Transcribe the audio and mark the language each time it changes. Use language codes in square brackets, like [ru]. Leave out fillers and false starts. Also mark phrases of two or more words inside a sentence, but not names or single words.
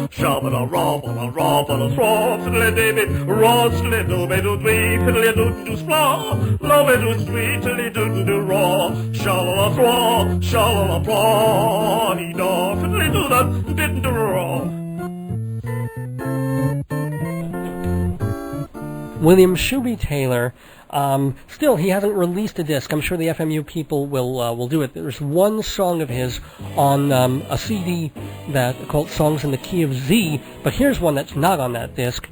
[en] Shabala Ra Bala Ra Bala Shra Fiddly David Ra Sli Do Be Do Dwee Fiddly Do Spla Love It Do Sweet Fiddly Do Ra Shala Thra Shala Pra Ni Da Fiddly Do That Didn't Do Ra. William Shooby Taylor. Still, he hasn't released a disc. I'm sure the FMU people will do it. There's one song of his on a CD called Songs in the Key of Z, but here's one that's not on that disc.